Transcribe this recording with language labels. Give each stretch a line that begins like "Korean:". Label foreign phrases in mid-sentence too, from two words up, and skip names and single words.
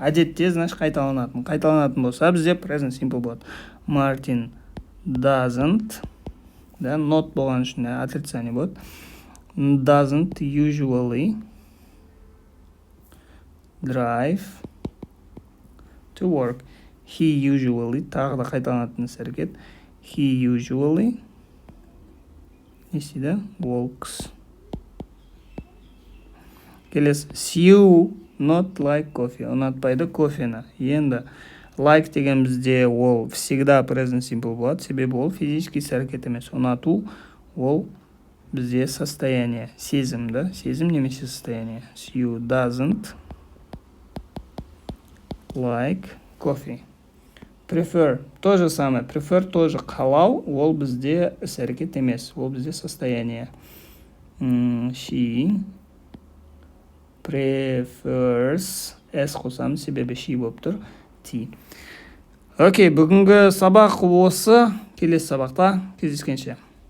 Kazakh: Әдетте, значит, қайталанатын. Қайталанатын болса, бізде
English: present simple
Kazakh: болады. Martin doesn't, да, not болған үшін отрицание болады.
English: Doesn't usually drive to work. He usually,
Kazakh: тағы да қайталанатын әрекет.
English: He usually
Kazakh: не істейді?
English: Walks. Келесі. Sue not like coffee.
Kazakh: Ұнатпайды кофені. Енді like деген бізде ол всегда
English: present simple
Kazakh: болады. Себебі ол физический әрекет емес. Ұнату ол бізде состояние. Сезім, да? Сезім немесе состояние.
English: Sue doesn't like coffee. Prefer.
Russian: То же самое.
Kazakh: Prefer тоже қалау. Ол бізде әрекет емес. Ол бізде состояние.
English: She prefers.
Kazakh: S қосамын, себебі she болып тұр. T. Окей, бүгінгі сабақ осы. Келесі сабақта кездескенше.